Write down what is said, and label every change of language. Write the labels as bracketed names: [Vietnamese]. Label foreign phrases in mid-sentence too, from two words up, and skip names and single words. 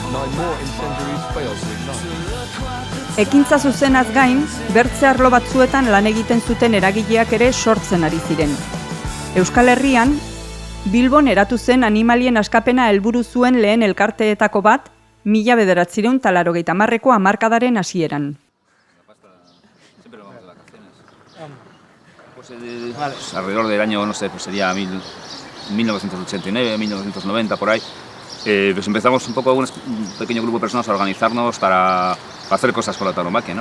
[Basque] Ekintza zuzenaz gain, bertze arlo batzuetan lan egiten zuten eragileak ere sortzen ari ziren. Euskal Herrian, Bilbon eratu zen animalien askapena helburu zuen lehen elkarteetako bat, 1980ko hamarkadaren hasieran. [Spanish] Alrededor del año, no sé, pues sería 1989, 1990, por ahí, pues empezamos un poco, un pequeño grupo de personas a organizarnos para hacer cosas con la tauromaquia, ¿no?